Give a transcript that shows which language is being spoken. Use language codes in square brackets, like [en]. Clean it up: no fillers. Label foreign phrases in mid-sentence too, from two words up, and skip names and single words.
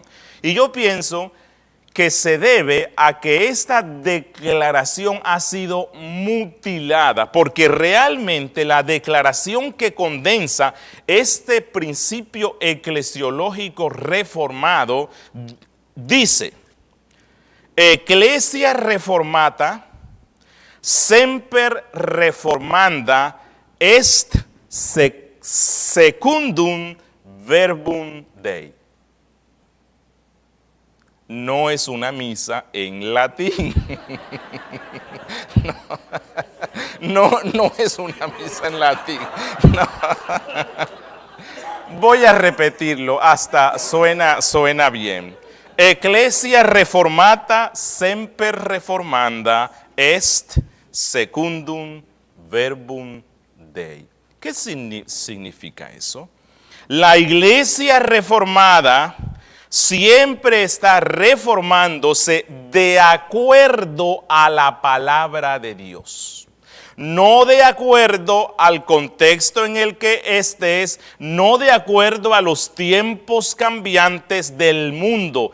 [es] Y yo pienso que se debe a que esta declaración ha sido mutilada, porque realmente la declaración que condensa este principio eclesiológico reformado dice: [la] Ecclesia reformata semper reformanda est secundum verbum Dei. [es] No es una misa en latín. No es una misa en latín. No. Voy a repetirlo, hasta suena bien. [la] Ecclesia reformata semper reformanda est secundum verbum Dei. [es] ¿Qué significa eso? La iglesia reformada siempre está reformándose de acuerdo a la palabra de Dios. No de acuerdo al contexto en el que estés, no de acuerdo a los tiempos cambiantes del mundo.